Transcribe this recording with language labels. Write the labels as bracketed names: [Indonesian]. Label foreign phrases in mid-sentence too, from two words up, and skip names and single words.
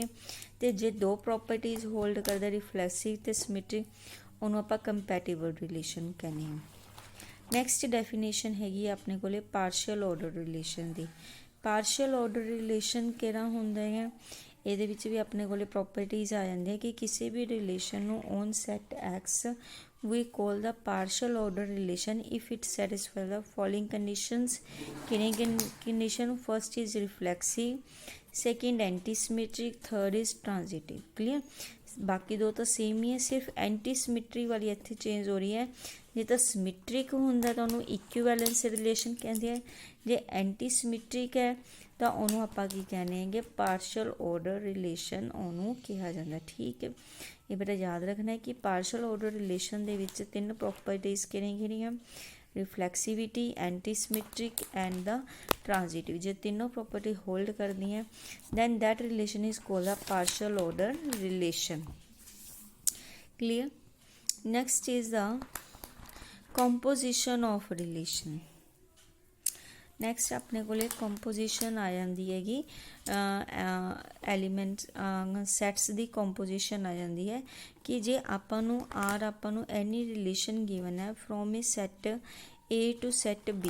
[Punjabi] ਤੇ ਜੇ ਦੋ [English] properties hold [Punjabi] ਕਰਦਾ, ਰਿਫਲੈਕਸਿਵ ਤੇ ਸਿਮੈਟ੍ਰਿਕ, ਉਹਨੂੰ ਆਪਾਂ [English] compatible relation [Punjabi] ਕਹਿੰਦੇ ਹਾਂ। [English] next definition [Punjabi] ਹੈਗੀ ਆਪਣੇ ਕੋਲੇ [English] partial order relation [Punjabi] ਦੀ। [English] partial order relation [Punjabi] ਕਿਹੜਾ ਹੁੰਦਾ ਹੈ, ਇਹਦੇ ਵਿੱਚ ਵੀ ਆਪਣੇ ਕੋਲੇ ਪ੍ਰੋਪਰਟੀਜ਼ ਆ ਜਾਂਦੀਆਂ ਕਿ ਕਿਸੇ ਵੀ ਰਿਲੇਸ਼ਨ ਨੂੰ [English] on set X we call the partial order relation if it satisfies the following conditions। ਕਿਹੜੀਆਂ condition, first is reflexive, second anti-symmetric, third is transitive। clear। [Punjabi] ਬਾਕੀ ਦੋ ਤਾਂ ਸੇਮ ਹੀ ਹੈ, ਸਿਰਫ [English] anti symmetry [Punjabi] ਵਾਲੀ ਇੱਥੇ ਚੇਂਜ ਹੋ ਰਹੀ ਹੈ। ਜੇ ਤਾਂ ਸਿਮੈਟ੍ਰਿਕ ਹੁੰਦਾ ਤਾਂ ਉਹਨੂੰ [English] equivalence relation [Punjabi] ਕਹਿੰਦੇ ਆ, ਜੇ [English] anti symmetric [Punjabi] ਹੈ ਤਾਂ ਉਹਨੂੰ ਆਪਾਂ ਕੀ ਕਹਿੰਦੇ ਹੈਗੇ, [English] partial order relation [Punjabi] ਉਹਨੂੰ ਕਿਹਾ ਜਾਂਦਾ। ਠੀਕ ਹੈ, ਇਹ ਬੇਟਾ ਯਾਦ ਰੱਖਣਾ ਹੈ ਕਿ [English] partial order relation [Punjabi] ਦੇ ਵਿੱਚ ਤਿੰਨ ਪ੍ਰੋਪਰਟੀਜ਼ ਕਿਹੜੀਆਂ, [English] reflexivity, anti symmetric and the transitive. [Punjabi] ਜੇ ਤਿੰਨੋਂ [English] property hold [Punjabi] ਕਰਦੀਆਂ, [English] then that relation is called a partial order relation। clear। next is the composition of relation। [Punjabi] ਨੈਕਸਟ ਆਪਣੇ ਕੋਲ ਕੰਪੋਜੀਸ਼ਨ ਆ ਜਾਂਦੀ ਹੈਗੀ, [English] elements sets [Punjabi] ਦੀ ਕੰਪੋਜੀਸ਼ਨ ਆ ਜਾਂਦੀ ਹੈ ਕਿ ਜੇ ਆਪਾਂ ਨੂੰ [English] any relation given [Punjabi] ਹੈ [English] from a set A to set B.